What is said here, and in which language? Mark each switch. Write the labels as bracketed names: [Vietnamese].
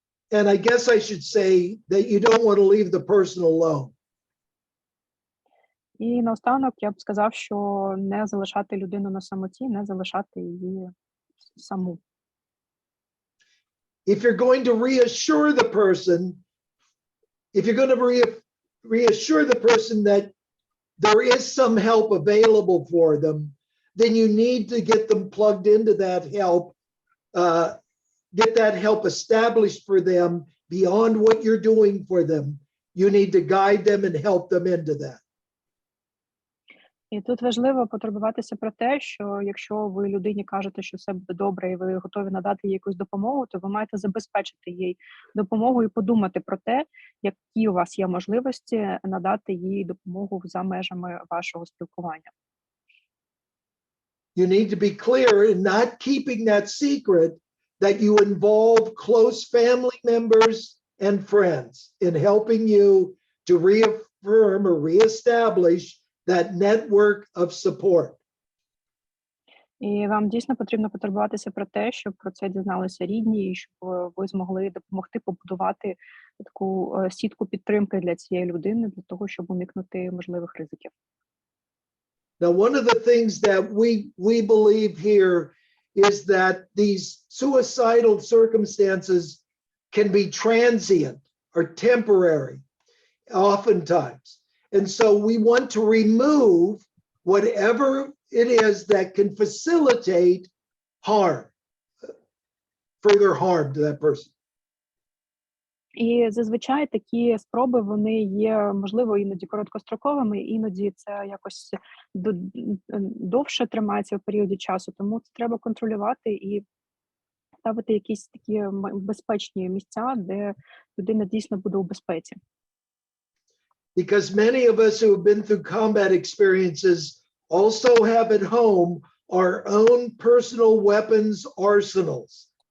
[English] And I guess I should say that you don't want to leave the person alone. [Ukrainian] І наостанок я б сказав, що не залишати людину на самоті, не залишати її саму. [English] If you're going to reassure the person, if you're going to reassure the person that there is some help available for them, then you need to get them plugged into that help, get that help established for them beyond what you're doing for them. You need to guide them and help them into that. [Ukrainian] І тут важливо потурбуватися про те, що якщо ви людині кажете, що все буде добре, і ви готові надати їй якусь допомогу, то ви маєте забезпечити їй допомогу і подумати про те, які у вас є можливості надати їй допомогу за межами вашого спілкування. [English] You need to be clear in not keeping that secret that you involve close family members and friends in helping you to reaffirm or reestablish that network of support. [Ukrainian] І вам дійсно потрібно потурбуватися про те, щоб про це дізналися рідні, і щоб ви змогли допомогти побудувати таку сітку підтримки для цієї людини, для того, щоб уникнути можливих ризиків. [English] Now, one of the things that we believe here is that these suicidal circumstances can be transient or temporary, oftentimes. And so we want to remove whatever it is that can facilitate harm, further harm to that person. [Ukrainian] І зазвичай такі спроби, вони є, можливо, іноді короткостроковими, іноді це якось довше тримається в періоді часу, тому це треба контролювати і ставити якісь такі безпечні місця, де людина дійсно буде у безпеці. [English] Because many of us who have been through combat experiences also have at home our own personal weapons arsenals.